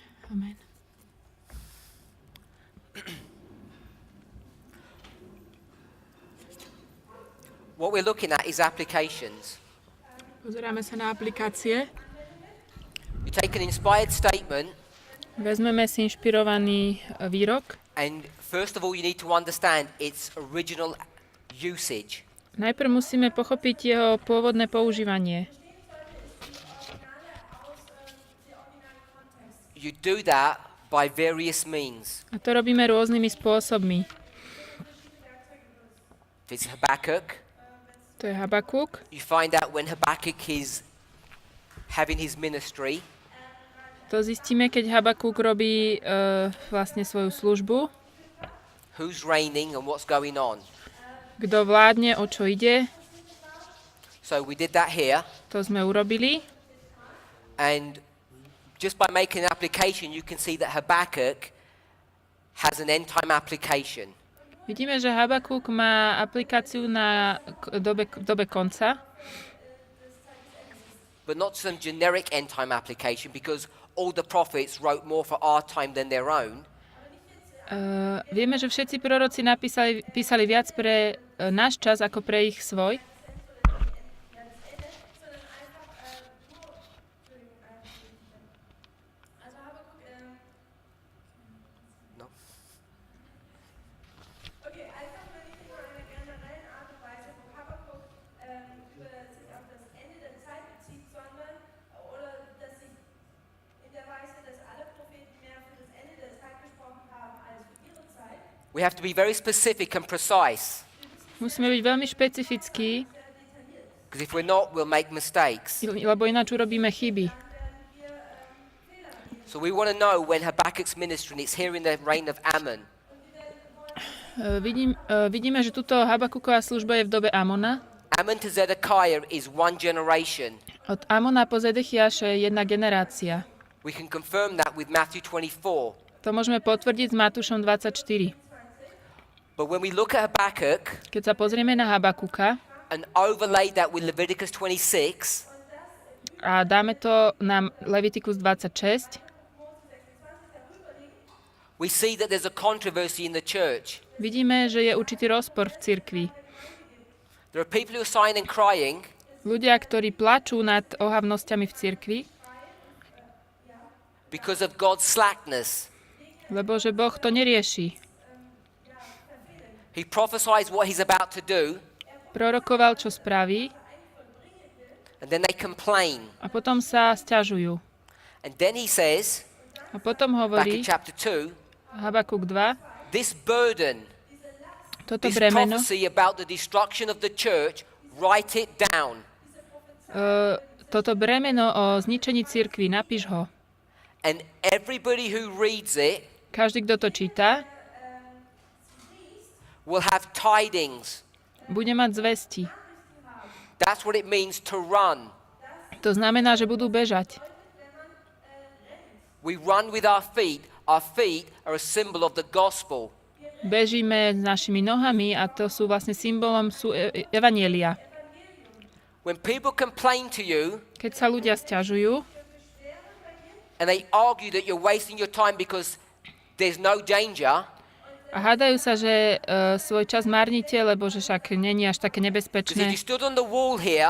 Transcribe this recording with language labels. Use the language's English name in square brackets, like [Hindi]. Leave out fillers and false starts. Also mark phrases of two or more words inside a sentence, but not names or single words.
[English] Amen. What we're looking at is applications. [Slovak] Pozeráme sa na aplikácie. [English] You take an inspired statement, [Slovak] Vezmeme si inšpirovaný výrok. [English] and first of all, you need to understand its original usage. [Slovak] Najprv musíme pochopiť jeho pôvodné používanie. [English] You do that by various means. [Slovak] A to robíme rôznymi spôsobmi. [English] If it's Habakkuk, [Slovak] To je Habakuk. [English] you find out when Habakkuk is having his ministry, [Slovak] To zistíme, keď Habakuk robí vlastne svoju službu. [English] who's reigning and what's going on. [Slovak] Kto vládne, o čo ide. [English] So we did that here, [Slovak] To sme urobili. [English] and just by making an application, you can see that Habakkuk has an end-time application. [Slovak] Vidíme, že Habakuk má aplikáciu na dobe konca. [English] But not some generic end-time application, because all the prophets wrote more for our time than their own. [Slovak] Vieme, že všetci proroci písali viac pre náš čas ako pre ich svoj. No? [German] Okay, einfach nur nicht nur eine generellen Art und Weise, wo Habakkuk sich auf das Ende der Zeit bezieht, sondern oder dass sich in der Weise, dass alle Propheten mehr für das Ende der Zeit gesprochen haben als für ihre Zeit. [English] We have to be very specific and precise, [Slovak] Musíme byť veľmi špecifickí, [English] because if we're not, we'll make mistakes. [Slovak] lebo ináč urobíme chyby. [English] So we want to know when Habakkuk's ministry, and it's here in the reign of Ammon. [Slovak] Vidíme, že tuto Habakuková služba je v dobe Amona. [English] Ammon to Zedekiah is one generation. [Slovak] Od Amona po Zedechiaše je jedna generácia. [English] We can confirm that with Matthew 24. [Slovak] To môžeme potvrdiť s Matúšom 24. [English] But when we look at Habakkuk [Slovak] Keď sa pozrieme na Habakuka [English] and overlay that with Leviticus 26, [Slovak] a dáme to na Levitikus 26, [English] we see that there's a controversy in the church. [Slovak] vidíme, že je určitý rozpor v cirkvi. [English] There are people who are sighing and crying, [Slovak] Ľudia, ktorí plačú nad ohavnosťami v cirkvi, [English] because of God's slackness. [Slovak] lebo že Boh to nerieši. [English] He prophesies what he's about to do, [Slovak] Prorokoval, čo spraví, [English] and then they complain. [Slovak] a potom sa sťažujú. [English] And then he says, [Slovak] A potom [English] back in [Slovak] hovorí [English] chapter 2, [Slovak] Habakuk 2, [English] this burden, [Slovak] toto [English] this [Slovak] bremeno, [English] prophecy about the destruction of the church, write it down. [Slovak] toto bremeno o zničení cirkvi, napíš ho. [English] And everybody who reads it [Slovak] Každý, kto to číta, [English] will have tidings. [Slovak] bude mať zvesti. [English] That's what it means to run. [Slovak] To znamená, že budú bežať. [English] We run with our feet. Our feet are a symbol of the gospel. [Slovak] Bežíme s našimi nohami a to sú vlastne symbolom evanjelia. [English] When people complain to you [Slovak] Keď sa ľudia sťažujú [English] and they argue that you're wasting your time because there's no danger, [Slovak] a hádajú sa, že svoj čas marnite, lebo že však není až také [English] because if [Slovak] nebezpečné. [English] you stood on the wall here